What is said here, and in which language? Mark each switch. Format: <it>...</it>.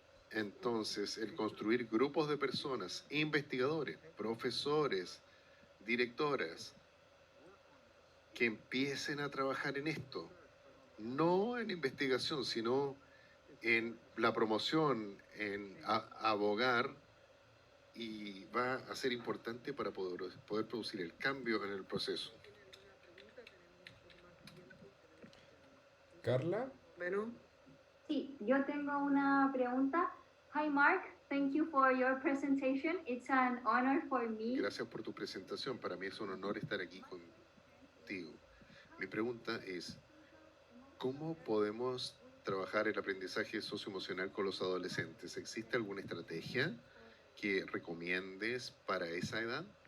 <es>Entonces, el construir grupos de personas, investigadores, profesores, directoras, que empiecen a trabajar en esto, no en investigación, sino en la promoción, en abogar, y va a ser importante para poder producir el cambio en el proceso. Carla, Bueno, Sí, yo tengo una pregunta.</es> <en>Hi Mark, thank you for your presentation. It's an honor for me.</en> <es>Gracias por tu presentación. Para mí es un honor estar aquí contigo. Mi pregunta es, ¿cómo podemos trabajar el aprendizaje socioemocional con los adolescentes? ¿Existe alguna estrategia que recomiendes para esa edad?</es>